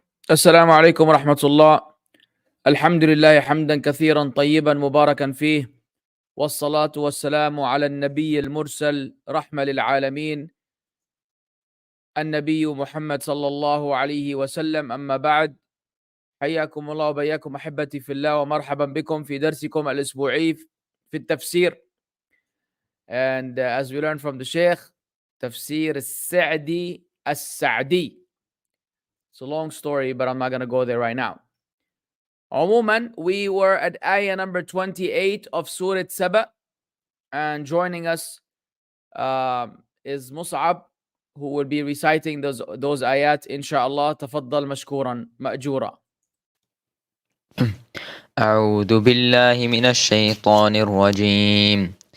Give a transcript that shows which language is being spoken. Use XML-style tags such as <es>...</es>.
<ar>السلام عليكم ورحمة الله. الحمد لله حمدا كثيرا طيبا مباركا فيه، والصلاة والسلام على النبي المرسل رحمة للعالمين النبي محمد صلى الله عليه وسلم. أما بعد، حياكم الله وبياكم أحبتي في الله، ومرحبا بكم في درسكم الأسبوعي في التفسير.</ar> <en>And as we learned from the Sheikh, Tafseer السعدي. It's a long story, but I'm not going to go there right now.</en> <ar>عموما,</ar> <en>we were at ayah number 28 of Surah Saba, and joining us is Mussab, who will be reciting those ayat inshallah.</en> <ar>تفضل مشكورا مأجورا. أعوذ بالله من الشيطان الرجيم.</ar>